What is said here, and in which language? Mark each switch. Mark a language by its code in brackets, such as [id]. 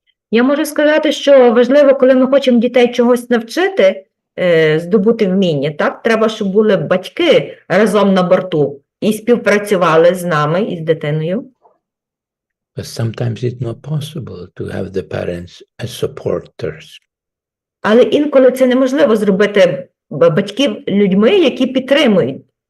[uk] Я можу сказати, що важливо, коли ми хочемо дітей чогось навчити, здобути вміння, так? Треба, щоб були батьки разом на борту і співпрацювали з нами і з дитиною. [en] But sometimes it's not possible to have the parents as supporters. [uk] Але інколи це неможливо зробити батьків людьми, які підтримують.